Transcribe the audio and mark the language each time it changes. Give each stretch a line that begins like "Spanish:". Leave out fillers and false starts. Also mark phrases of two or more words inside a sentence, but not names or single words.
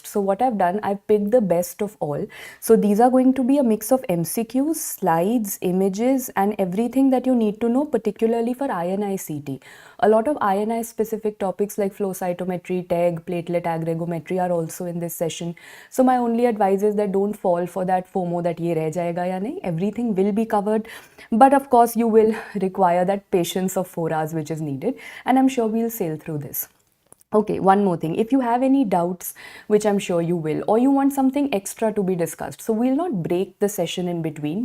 English: So what I've done, I've picked the best of all. So these are going to be a mix of MCQs, slides, images, and everything that you need to know, particularly for INI-CET. A lot of INI specific topics like flow cytometry, TEG, platelet aggregometry are also in this session. So my only advice is that don't fall for that FOMO that
Hindi: ये रह जाएगा या नहीं.
English: Everything will be covered, but of course you will require that patience of 4 hours which is needed, and I'm sure we'll sail through this. Okay, one more thing. If you have any doubts, which I'm sure you will, or you want something extra to be discussed, so we'll not break the session in between.